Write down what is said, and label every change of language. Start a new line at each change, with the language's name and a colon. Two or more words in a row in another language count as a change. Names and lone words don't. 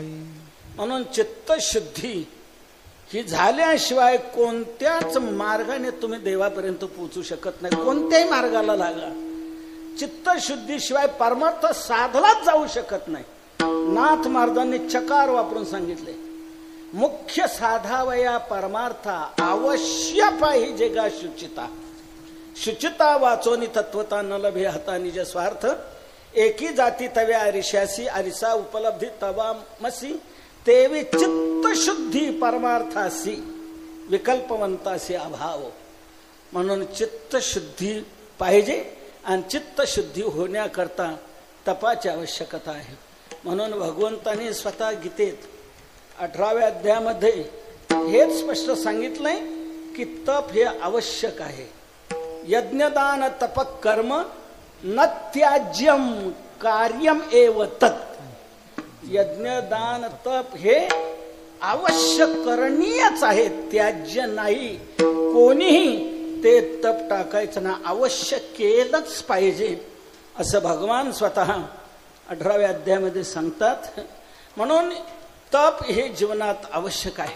Marathi: म्हणून चित्तशुद्धी ही झाल्याशिवाय कोणत्याच मार्गाने तुम्ही देवापर्यंत पोहोचू शकत नाही. कोणत्याही मार्गाला लागा, चित्तशुद्धीशिवाय परमार्थ साधलाच जाऊ शकत नाही. नाथ महाराजांनी चकार वापरून सांगितले, मुख्य साधावया परमार्था अवश्य पाहिजे गा शुचिता. शुचिता वाचोनी तत्वता न लभे हता निज स्वार्थ, एकी जाती तव्या अरिशासी अरिसा उपलब्धी तवा मसी, तेवी चित्तशुद्धी परमार्थासी विकल्पवंतासी अभाव. म्हणून चित्तशुद्धी पाहिजे आणि चित्तशुद्धी होण्याकरता तपाची आवश्यकता आहे. म्हणून भगवंतांनी स्वतः गीतेत 18व्या अध्यायामध्ये हेच स्पष्ट सांगितलंय की तप हे आवश्यक आहे.
Sanskrit: यज्ञदान तप कर्म न त्याज्यम कार्यम एव तत्.
Marathi: यज्ञदान तप हे आवश्यक करणीयच आहे, त्याज्य नाही. कोणीही ते तप टाकायचं ना, अवश्य केलंच पाहिजे असं भगवान स्वतः 18व्या अध्यायामध्ये सांगतात. म्हणून तप हे जीवनात आवश्यक आहे.